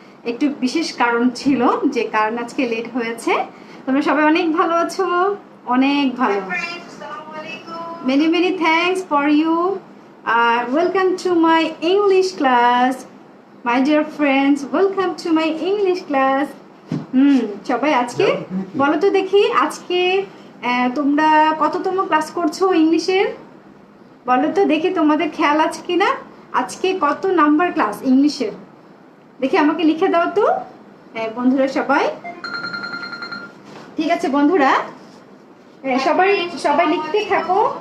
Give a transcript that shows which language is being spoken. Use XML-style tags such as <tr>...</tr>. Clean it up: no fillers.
<bn>একটু বিশেষ কারণ ছিল যে কারণ আজকে লেট হয়েছে। তোমরা সবাই অনেক ভালো আছো, অনেক ভালো।</bn> <en>Many many thanks for you. Welcome to my English class. My dear friends, welcome to my English class.</en> <bn>সবাই আজকে বলো তো দেখি আজকে তোমরা কততম ক্লাস করছো ইংলিশের? বলো তো দেখি তোমাদের খেয়াল আছে কিনা আজকে কত নাম্বার ক্লাস ইংলিশের? দেখি আমাকে লিখে দাও তো। হ্যাঁ বন্ধুরা সবাই ঠিক আছে বন্ধুরা, সবাই সবাই লিখতে থাকো।</bn>